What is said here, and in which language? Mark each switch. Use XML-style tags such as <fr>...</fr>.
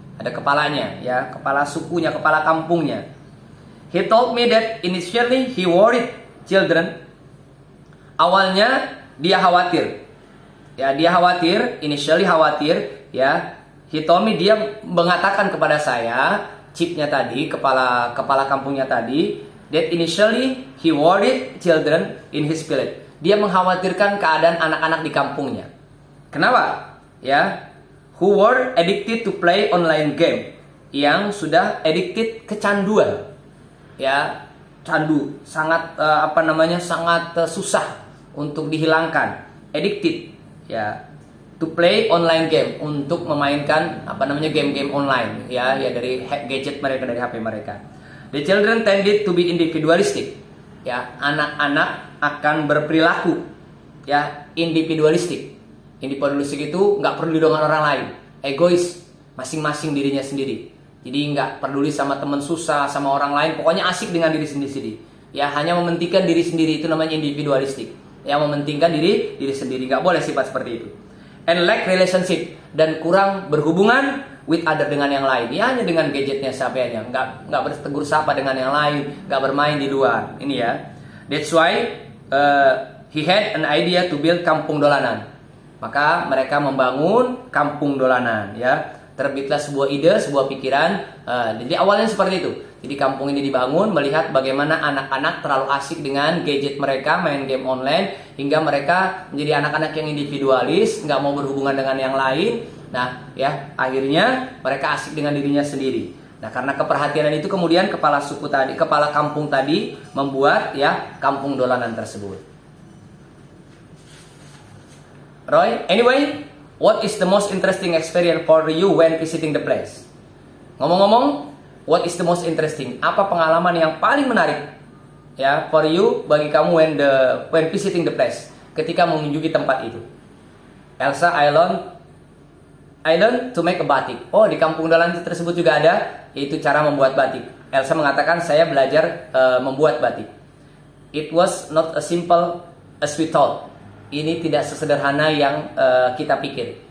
<id>Ada kepalanya ya, kepala sukunya, kepala kampungnya.</id> <en>He told me that initially he worried children.</en> <id>Awalnya dia khawatir. Ya, dia khawatir,</id> <en>initially</en> <id>khawatir ya.</id> <en>He told me,</en> <id>dia mengatakan kepada saya, chiefnya tadi, kepala kampungnya tadi,</id> <en>that initially he worried children in his village.</en> <id>Dia mengkhawatirkan keadaan anak-anak di kampungnya. Kenapa?</id> <en>Ya, who were addicted to play online game,</en> <id>yang sudah</id> <en>addicted,</en> <id>kecanduan. Ya, candu, sangat sangat susah untuk dihilangkan.</id> <en>Addicted,</en> <id>ya,</id> <en>to play online game,</en> <id>untuk memainkan game-game online, ya dari gadget mereka, dari HP mereka.</id> <en>The children tended to be individualistic.</en> <id>Ya, anak-anak akan berperilaku ya individualistik. Individualistik itu nggak peduli dengan orang lain, egois, masing-masing dirinya sendiri. Jadi nggak peduli sama teman susah, sama orang lain, pokoknya asik dengan diri sendiri. Ya, hanya mementingkan diri sendiri, itu namanya individualistik. Yang mementingkan diri sendiri, nggak boleh sifat seperti itu.</id> <en>And lack relationship,</en> <id>dan kurang berhubungan</id> <en>with other,</en> <id>dengan yang lain. Ya, hanya dengan gadgetnya sapianya, nggak bertegur sapa dengan yang lain, nggak bermain di luar. Ini ya.</id> <en>That's why he had an idea to build Kampung Dolanan.</en> <id>Maka mereka membangun Kampung Dolanan, ya. Terbitlah sebuah ide, sebuah pikiran. Jadi awalnya seperti itu. Jadi kampung ini dibangun melihat bagaimana anak-anak terlalu asik dengan gadget mereka, main game online, hingga mereka menjadi anak-anak yang individualis, nggak mau berhubungan dengan yang lain. Nah, ya akhirnya mereka asik dengan dirinya sendiri. Nah, karena keperhatian itu kemudian kepala kampung tadi membuat ya Kampung Dolanan tersebut.</id> <en>Roy, anyway, what is the most interesting experience for you when visiting the place?</en> <id>Ngomong-ngomong,</id> <en>what is the most interesting?</en> <id>Apa pengalaman yang paling menarik ya</id> <en>for you,</en> <id>bagi kamu</id> <en>when visiting the place,</en> <id>ketika mengunjungi tempat itu?</id> <en>Elsa, I learned to make a batik.</en> <id>Oh, di Kampung Dolanan tersebut juga ada, yaitu cara membuat batik. Elsa mengatakan, saya belajar membuat batik.</id> <en>It was not as simple as we thought.</en> <id>Ini tidak sesederhana yang kita pikir.</id>